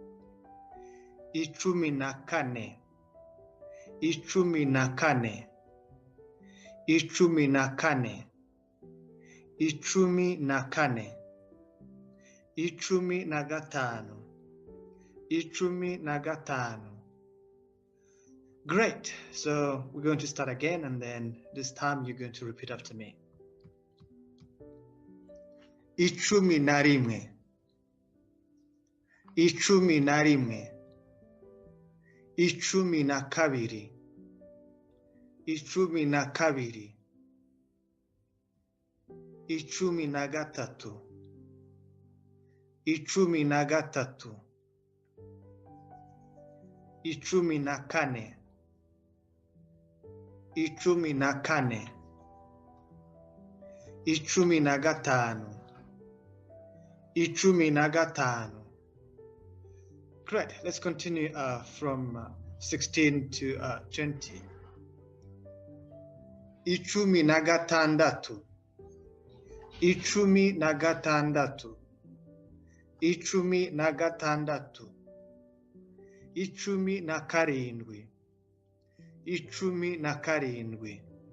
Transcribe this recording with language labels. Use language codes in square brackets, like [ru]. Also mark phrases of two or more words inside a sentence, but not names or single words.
[rw] Icumi na kane. Icumi na kane. Icumi na kane. Icumi na kane. Icumi na gatanu. Icumi na gatanu. [en] Great. So we're going to start again, and then this time you're going to repeat after me. [rw] Icumi na rimwe. Icumi na rimwe. Icumi na kabiri. Icumi na kabiri. Icumi na gatatu. Icumi na gatatu. Icumi na kane. Icumi na kane. Icumi na gatanu. Icumi na gatanu. [en] Great. Let's continue from 16 to 20. [rw] Icumi na gatandatu. Icumi na gatandatu. Icumi na gatandatu. Icumi na karindwi. Icumi na karindwi.